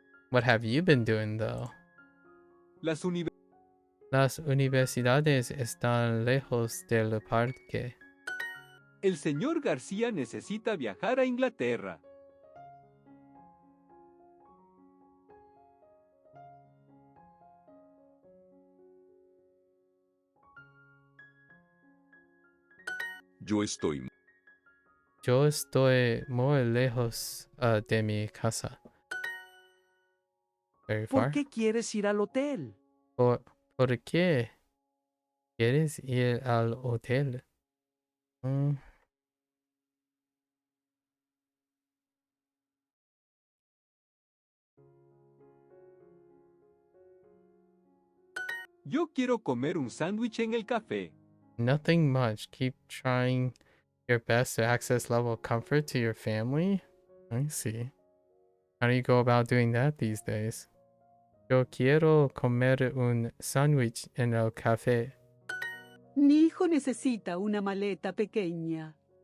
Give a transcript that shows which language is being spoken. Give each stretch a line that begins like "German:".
English: What have you been doing though?
Spanish: Las universidades están lejos del parque. El señor García necesita viajar a Inglaterra. Yo estoy muy lejos de mi casa.
English: Very far.
Spanish: ¿Por qué quieres ir al hotel? ¿Por qué quieres ir al hotel? Yo quiero comer un sándwich en el café.
English: Nothing much. Keep trying your best to access level of comfort to your family. I see. How do you go about doing that these days?
Spanish: Yo quiero comer un sándwich en el café. Mi hijo necesita una maleta pequeña.